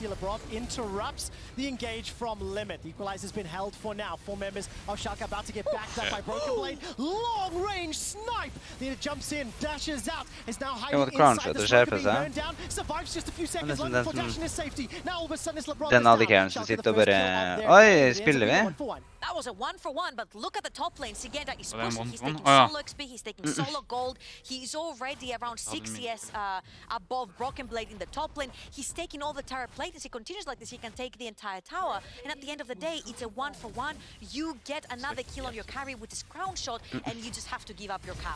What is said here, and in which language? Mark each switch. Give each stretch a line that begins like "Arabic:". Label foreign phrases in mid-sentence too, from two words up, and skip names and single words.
English: Labrov interrupts the engage from Limit. The equalizer's been held for now. 4 members of Schalke about about to get backed up by Broken Blade. Long range snipe. Leader jumps in, dashes out. Is now hiding inside the smoke, being burned down. Survives just a few seconds longer for dashing his safety. Now all of a sudden it's LeBron.
Norwegian: Den hadde ikke jeg som sitter og bare... Oi, spiller vi?
English: That was a 1-for-1, but look at the top lane. Sigenda is Well, then pushing. He's 1-for-1. taking Oh, yeah. solo XP, he's taking solo gold. He's already around 6 CS above Broken Blade in the top lane. He's taking all the tower plate. As he continues like this, he can take the entire tower. And at the end of the day, it's a 1-for-1. You get another kill on your carry with this crown shot, and you just have to give up your cow.